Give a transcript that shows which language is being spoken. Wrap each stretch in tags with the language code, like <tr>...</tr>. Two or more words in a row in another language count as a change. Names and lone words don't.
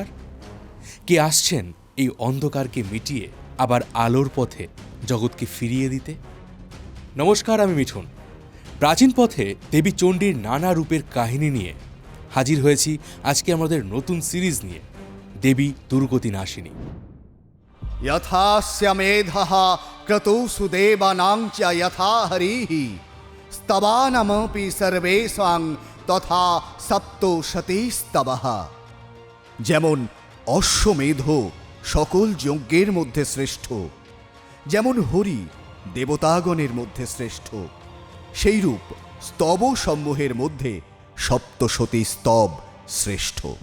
<bn>কে আসছেন এই অন্ধকারকে মিটিয়ে আবার আলোর পথে জগৎকে ফিরিয়ে দিতে? নমস্কার, আমি মিঠুন। প্রাচীন পথে দেবী চণ্ডীর নানা রূপের কাহিনী নিয়ে হাজির হয়েছি আজকে আমাদের নতুন সিরিজ নিয়ে, দেবী দুর্গতি নাশিনী।</bn> <sa>यथास्य मेधः क्रतुषु देवानां च यथा हरिः स्तवानमपि सर्वेषां तथा সপ্তশতীস্তবः।</sa> <bn>যেমন অশ্বমেধ সকল যজ্ঞের মধ্যে শ্রেষ্ঠ, যেমন হরি দেবতাগণের মধ্যে শ্রেষ্ঠ, সেইরূপ স্তব সমূহের মধ্যে সপ্তশতী স্তব শ্রেষ্ঠ।</bn>